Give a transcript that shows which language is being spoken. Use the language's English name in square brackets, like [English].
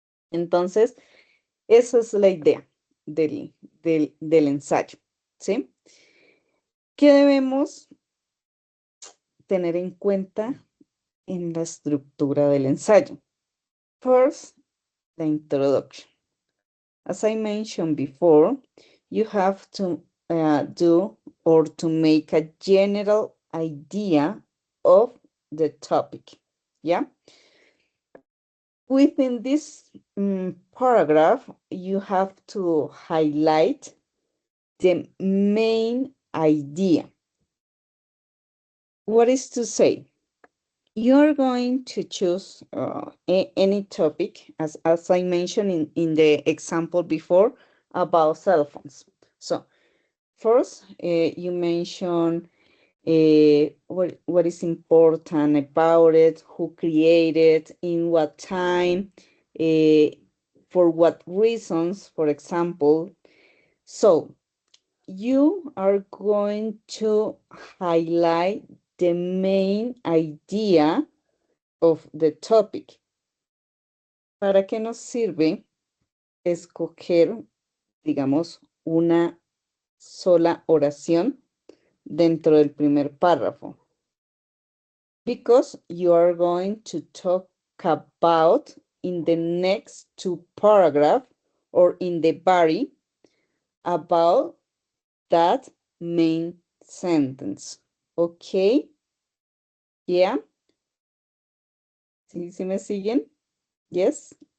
[Spanish] Entonces, esa es la idea del ensayo, ¿sí? ¿Qué debemos tener en cuenta en la estructura del ensayo? [English] First, the introduction. As I mentioned before, you have to do or to make a general idea of the topic. Yeah. Within this paragraph, you have to highlight the main idea. What is to say? You're going to choose any topic, as I mentioned in the example before, about cell phones. So first, you mention what is important about it, who created, in what time, for what reasons, for example. So you are going to highlight the main idea of the topic. [Spanish] ¿Para qué nos sirve escoger, digamos, una sola oración dentro del primer párrafo? [English] Because you are going to talk about in the next two paragraphs or in the body about that main sentence. Okay? Yeah? [Spanish] ¿Sí me siguen? [English] Yes?